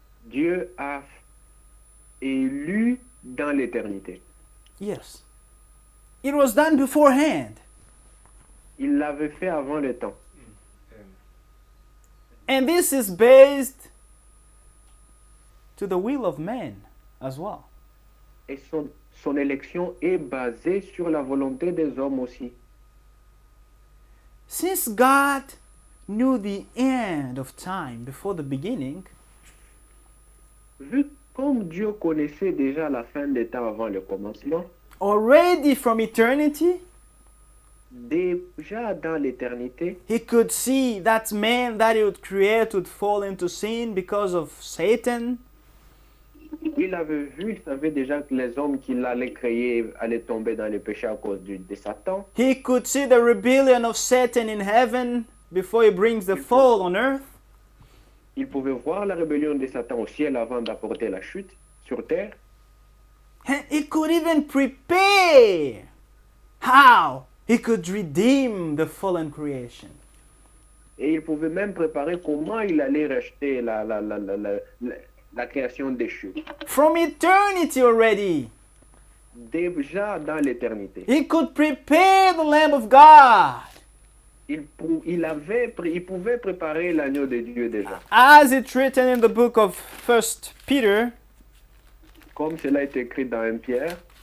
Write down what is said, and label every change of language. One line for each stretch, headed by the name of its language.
French: Dieu a élu dans l'éternité.
English: Yes. It was done beforehand.
French: Il l'avait fait avant le temps.
English: And this is based to the will of man as well.
French: Et son élection est basée sur la volonté des hommes aussi.
English: Since God knew the end of time before the beginning,
French: Vu comme Dieu connaissait déjà la fin des temps avant le commencement,
English: already from eternity,
French: déjà dans l'éternité,
English: he could see that man that he would create would fall into sin because of Satan.
French: il avait vu, il savait déjà que les hommes qu'il allait créer allaient tomber dans le péché à cause de Satan.
English: He could see the rebellion of Satan in heaven before he brings the fall on earth.
French: Il pouvait voir la rébellion de Satan au ciel avant d'apporter la chute sur terre.
English: And he could even prepare how he could redeem the fallen creation.
French: Et il pouvait même préparer comment il allait racheter la création déchue.
English: From eternity already,
French: Déjà dans l'éternité.
English: he could prepare the Lamb of God.
French: Il pouvait préparer l'agneau de Dieu déjà.
English: As it's written in the book of 1 Peter,
French: Comme cela est écrit dans 1 Pierre,